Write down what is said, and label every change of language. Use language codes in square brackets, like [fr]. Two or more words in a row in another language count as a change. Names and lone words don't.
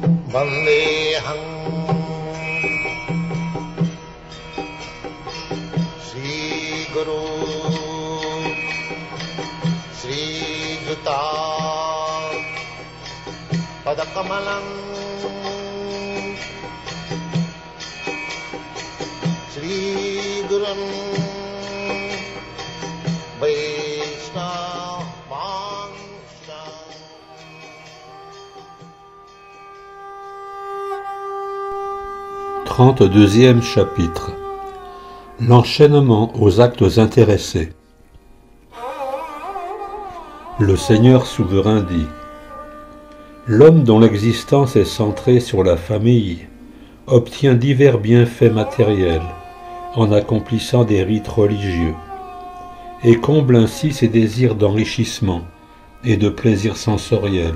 [sa] वन्देऽहं श्री गुरु श्री युत पदकमलं श्री गुरुं वैष्णव [fr] 32e chapitre. L'enchaînement aux actes intéressés. Le Seigneur souverain dit : l'homme dont l'existence est centrée sur la famille obtient divers bienfaits matériels en accomplissant des rites religieux et comble ainsi ses désirs d'enrichissement et de plaisir sensoriel.